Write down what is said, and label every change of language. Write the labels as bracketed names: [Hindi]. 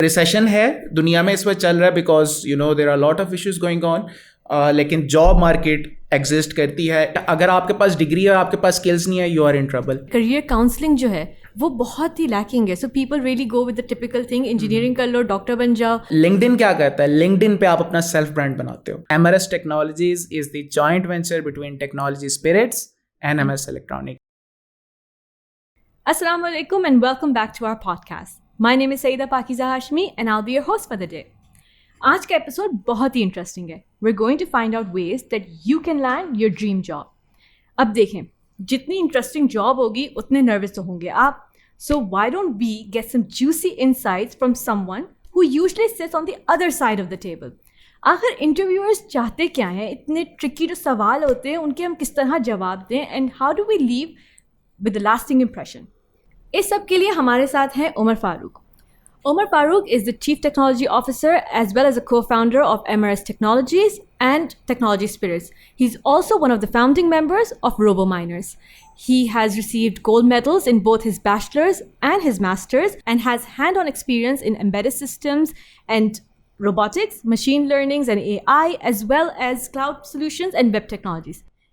[Urdu] Recession ہے دنیا میں اس وقت چل رہا ہے [English] because you know there are lot of issues going on, [Urdu] لیکن جاب مارکیٹ ایگزسٹ کرتی ہے. اگر آپ کے پاس ڈگری ہے اور آپ کے پاس اسکلس نہیں ہے، [English] You are in trouble. [Urdu] Career counselling جو ہے وہ بہت ہی لیکنگ ہے. [English] so people really go with the typical thing, [Urdu] engineering کر لو، ڈاکٹر بن جاؤ. LinkedIn کیا کرتا ہے؟ LinkedIn پہ آپ اپنا سیلف برانڈ بناتے ہو. [English] MRS technologies is the joint venture between technology spirits and MS electronic. السلام علیکم and welcome back to our podcast. My name is Saeeda Pakeeza Hashmi and I will be your host for the day. [Urdu] آج کا ایپیسوڈ بہت ہی انٹرسٹنگ ہے. [English] We are going to find out ways that you can land your dream job. [Urdu] اب دیکھیں، جتنی interesting job ہوگی اتنے نروس تو ہوں گے آپ. [English] So why don't we get some juicy insights from someone who usually sits on the other side of the table. [Urdu] آخر انٹرویورز چاہتے کیا ہیں؟ اتنے ٹرکی جو سوال ہوتے ہیں ان کے ہم کس طرح جواب دیں، [English] And how do we leave with a lasting impression. [Urdu] اس سب کے لیے ہمارے ساتھ ہیں عمر فاروق. [English] Omar Farouk is the Chief Technology Officer as well as a co-founder of MRS Technologies and Technology Spirits. He's also one of the founding members of RoboMiners. He has received gold medals in both his bachelor's and his master's and has hand-on experience in embedded systems and robotics, machine learnings and AI, as well as cloud solutions and web technologies.